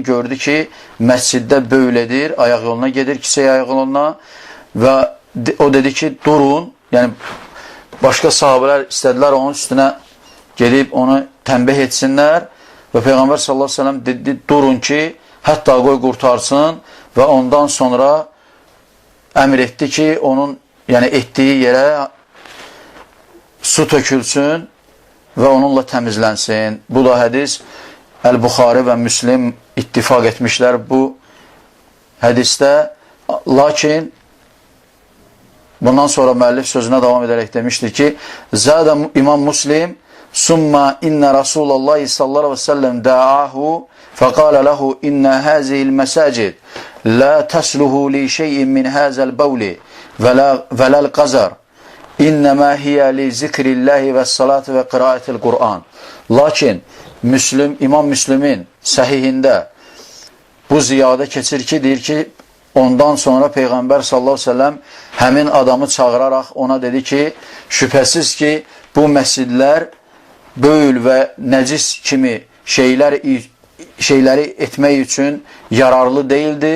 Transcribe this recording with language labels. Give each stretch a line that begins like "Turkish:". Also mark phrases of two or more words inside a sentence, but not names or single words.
Azerbaijani: gördü ki, məsciddə bövlədir, ayaq yoluna gedir, kiçik ayaq yoluna və o dedi ki, durun, yəni başqa sahabələr istədilər onun üstünə gedib onu tənbih etsinlər və Peyğəmbər
Arabic: صلى الله عليه وسلم
Azerbaijani: dedi, durun ki, hətta qoy qurtarsın və ondan sonra əmr etdi ki, onun yəni etdiyi yerə su tökülsün və onunla təmizlənsin. Bu da hədis Əl-Buxari və Müslim ittifaq etmişlər bu hədisdə. Lakin bundan sonra müəllif sözünə davam edərək demişdir ki,
Arabic: زاد الإمام مسلم ثم إن رسول الله صلى الله عليه وسلم دعاه فقال له إن هذه المساجد لا تصلح لشيء من هذا البول ولا القذر إنما هي لذكر الله والصلاة وقراءة القرآن.
Azerbaijani: Lakin İmam Müslümin səhihində bu ziyadə keçir ki, deyir ki, ondan sonra Peyğəmbər
Arabic: صلى الله عليه وسلم
Azerbaijani: həmin adamı çağıraraq ona dedi ki, şübhəsiz ki, bu məscidlər böyül və nəcis kimi şeyləri etmək üçün yararlı deyildir.